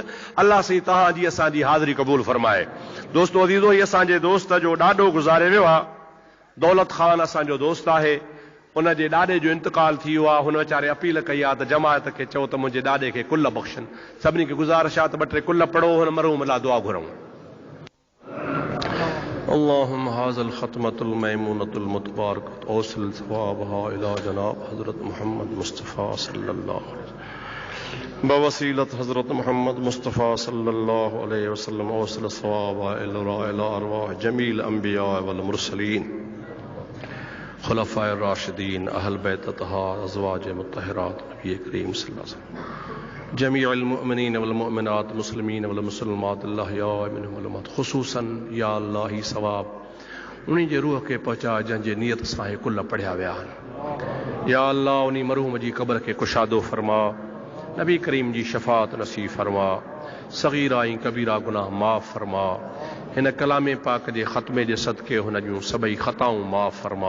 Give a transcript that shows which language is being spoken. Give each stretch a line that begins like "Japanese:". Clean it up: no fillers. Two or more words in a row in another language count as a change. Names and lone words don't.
Sindhi: अल्लाह साईं तव्हांजी असांजी हाज़िरी क़बूल फरमाए। दोस्तो अज़ीज़ो, हीअ असांजे दोस्त जो ॾाढो गुज़ारे वियो आहे। दौलत ख़ान असांजो दोस्त आहे, उन जे ॾाॾे जो इंतकाल थी वियो आहे। हुन वीचारे अपील कई आहे त जमायत खे चओ त मुंहिंजे ॾाॾे खे कुल बख़्शनि। सभिनी खे गुज़ारिश आहे त ॿ टे कुल पढ़ो, हुन मरहूम लाइ दुआ घुरऊं।
Arabic: اللهم هذه الختمة الميمونة المتباركة أوصل ثوابها إلى جناب حضرت محمد مصطفى صلى الله عليه وسلم بوسيلة حضرت محمد مصطفى صلى الله عليه وسلم أوصل ثوابها إلى أرواح جميع أنبياء والمرسلين خلفاء راشدين أهل بيت أطهار أزواج مطهرات نبي كريم صلى الله عليه وسلم جميع المؤمنين والمؤمنات مسلمين والمسلمات الله منهم والأموات خصوصا
Sindhi: या अल्लाह ही सवाब उन्हीं जे रूह खे पहुचा जंहिंजे नियत सां हे कुल पढ़िया विया आहिनि। या अल्लाह उन्हीं मरहूम जी क़ब्र खे कुशादो फरमा, नबी करीम जी शफ़ाअत नसीब फरमा, सगीरा ऐं कबीरा गुनाह माफ़ फरमा। हिन कलामे पाक जे ख़त्मे जे सदके हुन जूं सभई ख़ताऊं माफ़ फरमा।